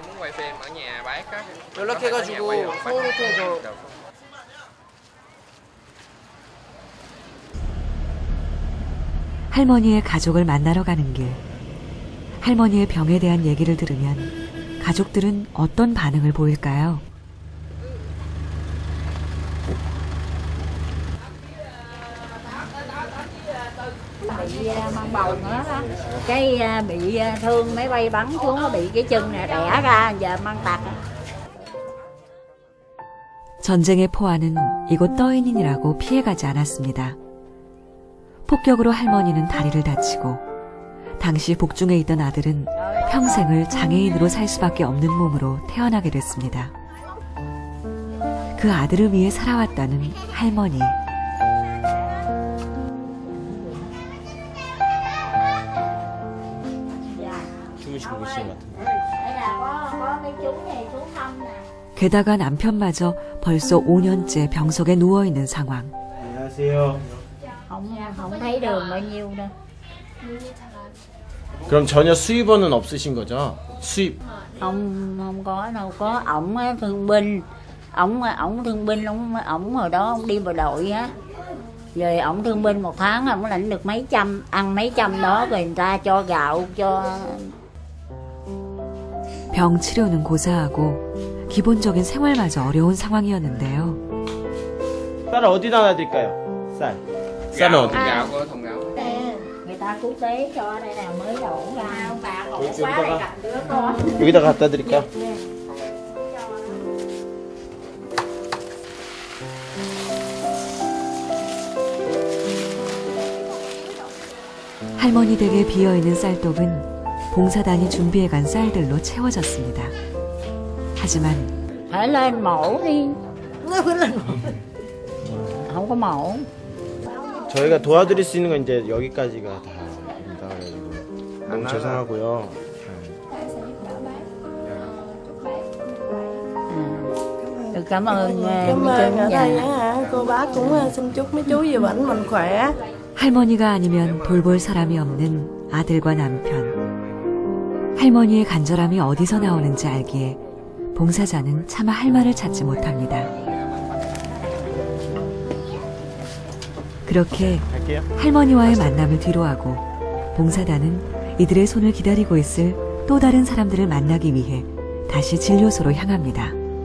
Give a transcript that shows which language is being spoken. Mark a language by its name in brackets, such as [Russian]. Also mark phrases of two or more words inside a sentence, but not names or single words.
[Korean] 연락해가지고 서울을 통해서 할머니의 가족을 만나러 가는 길. 할머니의 병에 대한 얘기를 들으면 가족들은 어떤 반응을 보일까요? [Vietnamese] Bị mang bầu nữa đó, cái bị thương máy bay bắn xuống, nó bị cái chân này đẻ ra, giờ mang tật. [Korean] 전쟁의 포화는 이곳 떠인인이라고 피해가지 않았습니다. 폭격으로 할머니는 다리를 다치고 당시 복중에 있던 아들은 평생을 장애인으로 살 수밖에 없는 몸으로 태어나게 됐습니다. 그 아들을 위해 살아왔다는 할머니. 주무시고 계시는 것 같은데. 게다가 남편마저 벌써 5년째 병석에 누워있는 상황. 안녕하세요. [Vietnamese] Không thấy đường bao nhiêu đâu. [Korean] 그럼 전혀 수입원은 없으신 거죠? 수입. [Vietnamese] Không có đâu, có ổng thương binh. Ổng thương binh, ổng hồi đó ổng đi bộ đội á. Rồi ổng thương binh 1 tháng ổng lãnh được mấy trăm, ăn mấy trăm đó rồi người ta cho gạo cho. [Korean] 병 치료는 고사하고 기본적인 생활마저 어려운 상황이었는데요. 쌀 어디다 놔드릴까요? 쌀. 쌀은 어디? [Vietnamese] Người ta cứu tế cho đây là mới đổ ra. [Korean] 여기다가 갖다 드릴까요? 할머니 댁에 비어있는 쌀독은 봉사단이 준비해간 쌀들로 채워졌습니다. 하지만 [Vietnamese] Phải lên mổ đi. Không có mổ. [Korean] 저희가 도와드릴 수 있는 건 이제 여기까지가 다입니다. 그래가지고 너무 죄송하고요. [Vietnamese] Được, cảm ơn Cảm ơn ở đây á, cô bác cũng xin chúc mấy chú về bệnh mình khỏe. [Korean] 할머니가 아니면 돌볼 사람이 없는 아들과 남편. 할머니의 간절함이 어디서 나오는지 알기에 봉사자는 차마 할 말을 찾지 못합니다. 그렇게 할머니와의 만남을 뒤로하고 봉사단은 이들의 손을 기다리고 있을 또 다른 사람들을 만나기 위해 다시 진료소로 향합니다.